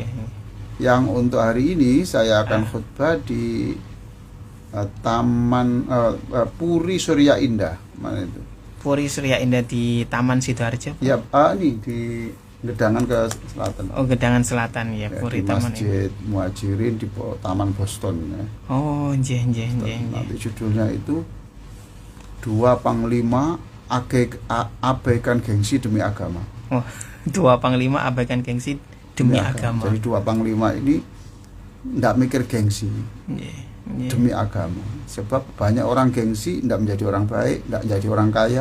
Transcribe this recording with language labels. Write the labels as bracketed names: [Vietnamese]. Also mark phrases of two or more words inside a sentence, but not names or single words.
[Indonesian] Yang untuk hari ini saya akan khutbah di Taman Puri Surya Indah. Mana itu? Puri Surya Indah di Taman Sidoarjo. Ya, ini di Gedangan ke selatan. Oh, Gedangan Selatan ya, Ya, Puri di Taman ini. Masjid Muhajirin di Taman Boston ya. [Javanese] Oh, nggih, nggih, nggih, nggih. [Indonesian] Nanti judulnya itu Dua Panglima abaikan gengsi demi agama. Oh, dua panglima abaikan gengsi demi agama. Jadi dua panglima ini tidak mikir gengsi demi agama. Sebab banyak orang gengsi tidak menjadi orang baik, tidak menjadi orang kaya.